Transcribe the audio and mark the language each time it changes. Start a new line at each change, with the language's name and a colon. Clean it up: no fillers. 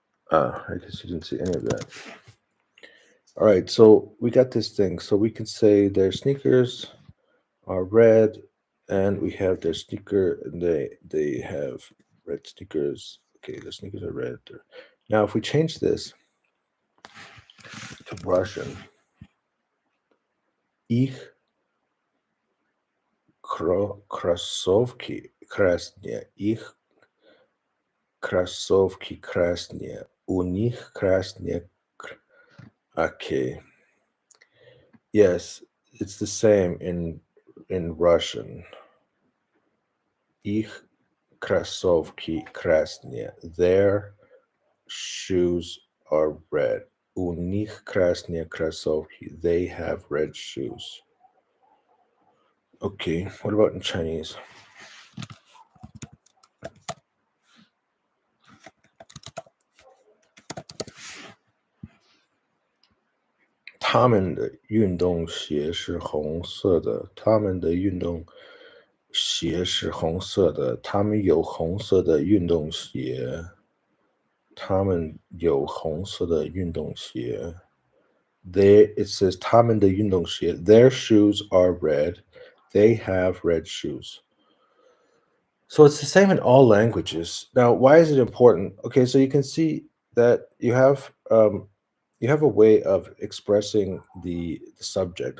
English: I guess you didn't see any of that. All right, so we got this thing. So we can say their sneakers are red, and we have their sneaker, and they have red sneakers. Okay, the sneakers are red. Now, if we change this to Russian,
Russian: их кроссовки красные, их кроссовки красные, у них красные.
English: Okay. Yes, it's the same in Russian.
Russian: Их кроссовки красные.
English: Their shoes are red.
Russian: У них красные кроссовки.
English: They have red shoes. Okay, what about in Chinese?
Chinese: 他们的运动鞋是红色的。他们的运动鞋是红色的。他们有红色的运动鞋。他们有红色的运动鞋。
English: There it says
Chinese: 他们的运动鞋.
English: Their shoes are red. They have red shoes. So it's the same in all languages. Now, why is it important? Okay, so you can see that you have a way of expressing the subject.